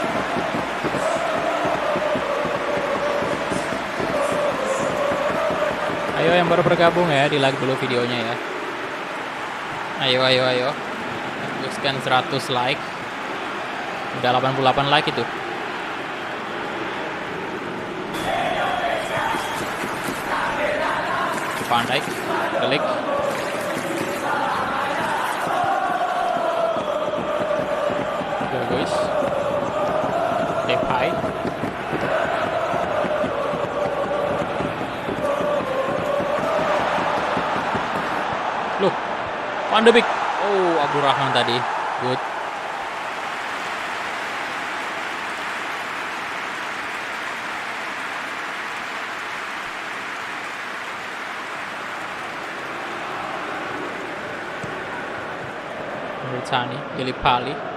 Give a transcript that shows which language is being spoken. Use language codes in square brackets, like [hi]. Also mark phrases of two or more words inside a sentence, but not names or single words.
[id] Ayo yang baru bergabung ya, di like dulu videonya ya. Ayo. Tembuskan 100 like. Udah 88 like itu. Van Dijk, De Ligt. Guys. Depay. Loh, Van de Beek. Oh, Abdurrahman tadi. Good. Sani, Deli-Pali.